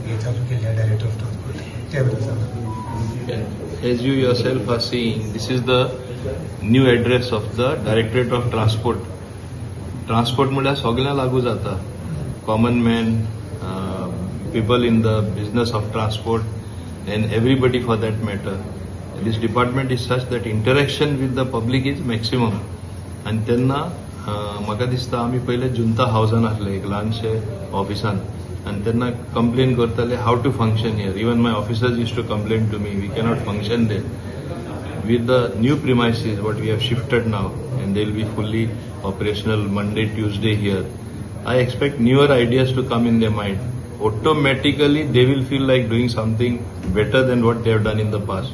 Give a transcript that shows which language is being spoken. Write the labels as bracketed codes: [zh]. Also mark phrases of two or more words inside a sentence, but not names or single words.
[mr] चालू केल्या [en] Director of Transport [mr] त्याबद्दल सांगा. [en] As you yourself are seeing, this is the new address of the Directorate of Transport. [kok] Transport म्हळ्यार सगळ्यांक लागू जाता. [en] Common man, people in the business of transport, and everybody for that matter. This department is such that interaction with the public is maximum. [kok] And तेन्ना म्हाका दिसता आमी पहिले जुंता हावसान आसले एक ल्हानशे ऑफिसान and तेन्ना कंप्लेन करताले [en] how to function here. Even my officers used to complain to me, we cannot function there. With the new premises, what we have shifted now, and they will be fully operational Monday, Tuesday here, I expect newer ideas to come in their mind. Automatically, they will feel like doing something better than what they have done in the past.